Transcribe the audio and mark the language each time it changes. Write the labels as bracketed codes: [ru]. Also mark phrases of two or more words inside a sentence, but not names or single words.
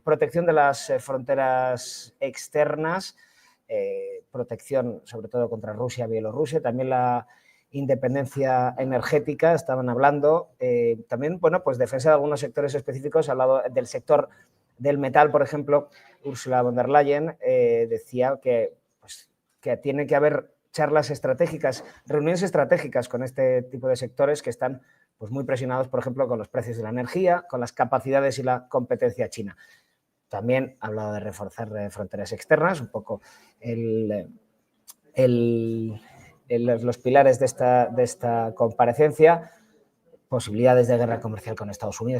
[es] Protección de las fronteras externas, protección sobre todo contra Rusia, Bielorrusia, también la independencia energética, estaban hablando, también, bueno, pues defensa de algunos sectores específicos, al lado del sector del metal, por ejemplo. Ursula von der Leyen decía que tiene que haber charlas estratégicas, reuniones estratégicas con este tipo de sectores que están pues, muy presionados, por ejemplo, con los precios de la energía, con las capacidades y la competencia china. También ha hablado de reforzar fronteras externas, un poco los pilares de esta comparecencia, posibilidades de guerra comercial con Estados Unidos.